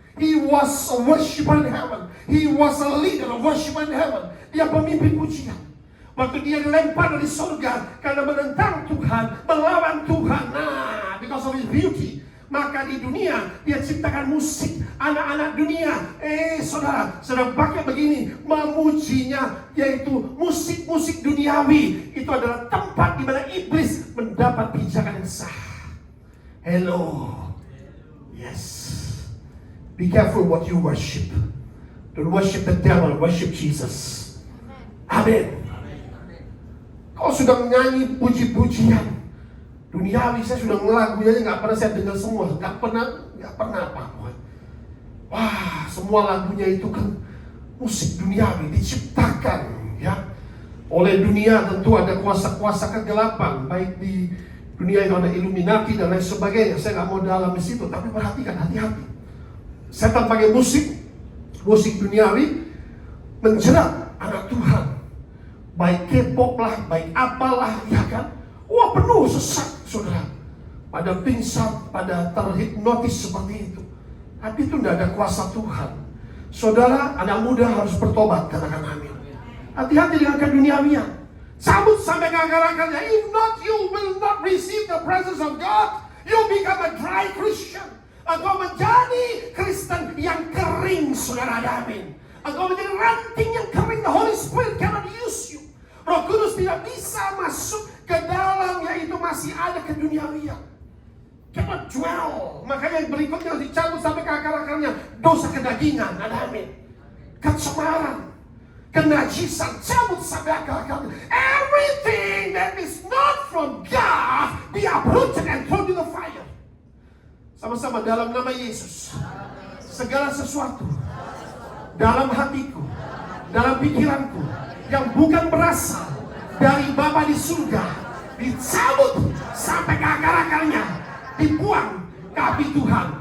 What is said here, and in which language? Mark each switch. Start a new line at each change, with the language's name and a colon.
English: He was a worshiper in heaven. He was a leader, a worshiper in heaven.
Indonesian: Dia pemimpin pujian. Waktu dia dilempar dari sorga karena menentang Tuhan, melawan Tuhan.
English: Nah, because of his beauty.
Indonesian: Maka di dunia dia ciptakan musik. Anak-anak dunia, saudara pakai begini, memujinya, yaitu musik-musik duniawi. Itu adalah tempat di mana iblis mendapat pijakan yang sah.
English: Hello. Yes. Be careful what you worship. Don't worship the devil, worship Jesus.
Indonesian: Amin. Kau sudah menyanyi puji-pujian duniawi, saya sudah ngelagunya aja nggak pernah saya dengar semua, nggak pernah apa-apa. Wah, semua lagunya itu kan musik duniawi diciptakan ya oleh dunia. Tentu ada kuasa-kuasa kegelapan, baik di dunia yang ada Illuminati dan lain sebagainya. Saya nggak mau dalam di situ, tapi perhatikan, hati-hati. Setan pakai musik duniawi menjerat anak Tuhan, baik K-pop lah, baik apalah, ya kan? Wah, penuh sesat, saudara. Pada pingsan, pada terhipnotis seperti itu. Tapi itu tidak ada kuasa Tuhan. Saudara, anak muda harus bertobat, katakan amin. Hati-hati dengan keduniawian. Cabut sampai ke akar-akarnya.
English: If not, you will not receive the presence of God. You become a dry Christian.
Indonesian: Engkau menjadi Kristen yang kering, saudara, amin. Engkau menjadi ranting yang kering.
English: The Holy Spirit cannot use you.
Indonesian: Roh Kudus tidak bisa masuk ke dalam, yaitu masih ada keduniawian.
English: Cannot dwell.
Indonesian: Makanya yang berikutnya harus dicabut sampai ke akar-akarnya. Dosa kedagingan, amin. Kecemaran, kenajisan, cabut sampai akar-akarnya.
English: Everything that is not from God be uprooted and thrown to the fire.
Indonesian: Sama-sama dalam nama Yesus. Segala sesuatu dalam hatiku, dalam pikiranku yang bukan berasal dari Bapa di surga, dicabut sampai ke akar-akarnya, dibuang ke api Tuhan.